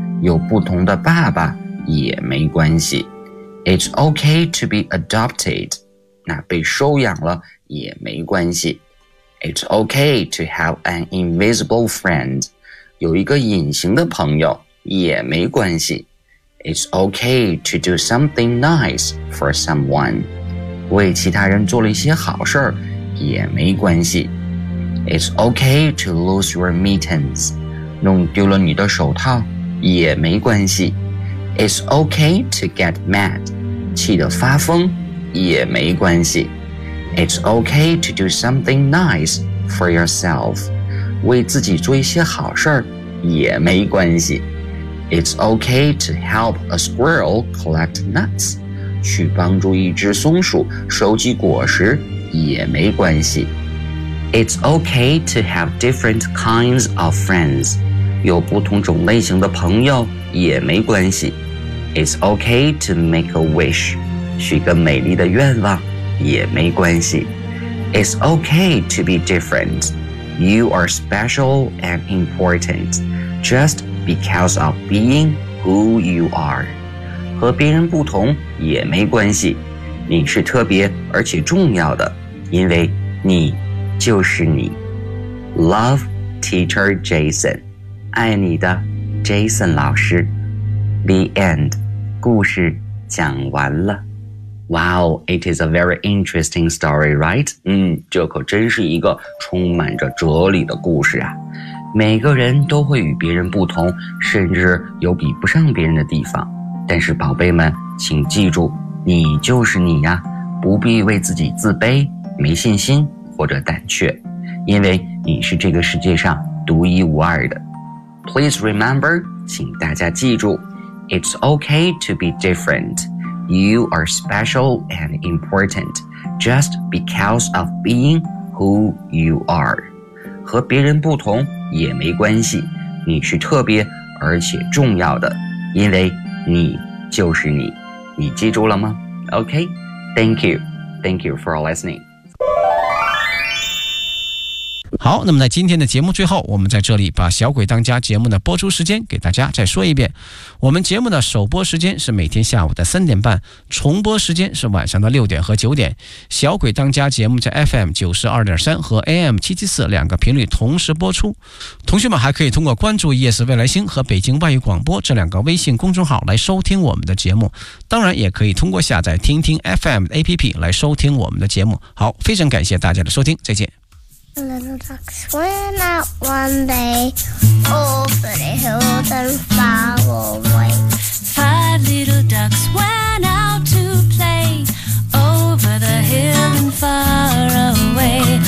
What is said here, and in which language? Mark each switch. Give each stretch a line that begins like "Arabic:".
Chinese: 有不同的爸爸也没关系。
English: It's okay to be adopted.
Chinese: 那被收养了也没关系。
English: It's okay to have an invisible friend.
Chinese: 有一个隐形的朋友也没关系。
English: It's okay to do something nice for someone.
Chinese: 为其他人做了一些好事也没关系。
English: It's okay to lose your mittens.
Chinese: 弄丢了你的手套也没关系。
English: It's okay to get mad.
Chinese: 气得发疯也没关系。
English: It's okay to do something nice for yourself.
Chinese: 为自己做一些好事也没关系。
English: It's okay to help a squirrel collect nuts.
Chinese: 去帮助一只松鼠收集果实也没关系。
English: It's okay to have different kinds of friends.
Chinese: 有不同种类型的朋友也没关系。
English: It's okay to make a wish.
Chinese: 许个美丽的愿望也没关系。
English: It's okay to be different. You are special and important. Just because of being who you are.
Chinese: 和别人不同也没关系。你是特别而且重要的，因为你就是你。
English: Love, teacher Jason.
Chinese: 爱你的 Jason 老师。
English: The end.
Chinese: 故事讲完了。
English: Wow, it is a very interesting story, right?
Chinese: 这可真是一个充满着哲理的故事啊。每个人都会与别人不同，甚至有比不上别人的地方。但是宝贝们，请记住，你就是你呀，不必为自己自卑、没信心或者胆怯，因为你是这个世界上独一无二的。
English: Please remember,
Chinese: 请大家记住，
English: It's okay to be different. You are special and important just because of being who you are.
Chinese: 和别人不同也没关系，你是特别而且重要的，因为你就是你。你记住了吗？
English: Okay, thank you. Thank you for listening.
Chinese: 好，那么在今天的节目最后，我们在这里把小鬼当家节目的播出时间给大家再说一遍。我们节目的首播时间是每天下午的3:30，重播时间是晚上的6:00和9:00。小鬼当家节目在 FM92.3 和 AM774 两个频率同时播出。同学们还可以通过关注夜市未来星和北京外语广播这两个微信公众号来收听我们的节目。当然也可以通过下载听听 FM APP 来收听我们的节目。好，非常感谢大家的收听，再见。
English: A little ducks went out one day over the hills and far away. Five little ducks went out to play over the hill and far away.